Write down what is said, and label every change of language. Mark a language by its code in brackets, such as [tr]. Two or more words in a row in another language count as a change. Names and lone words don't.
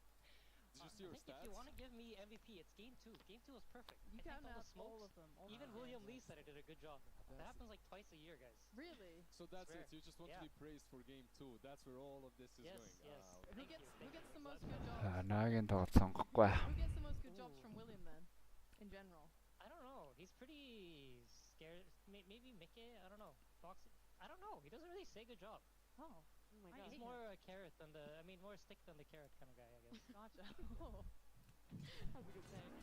[en] Did you see your stats? If you want to give me MVP, it's game 2. Game 2 was perfect. You I can all the ask smokes. all of them. Even William Lee said I did a good job. That happens like twice a year, guys. Really? So that's it. You just want to be praised for game 2. That's where all of this is going. Yes. Who gets the most good jobs? [mn] Нагийн тоглолт сонгохгүй. [en] Who gets the most good jobs from William then, in general? I don't know. He's pretty scared. Maybe Mickey. I don't know. Foxy. I don't know. He doesn't really say good job. Oh my god. He's more a carrot than more stick than the carrot kind of guy, I guess. Gotcha. That's a good saying.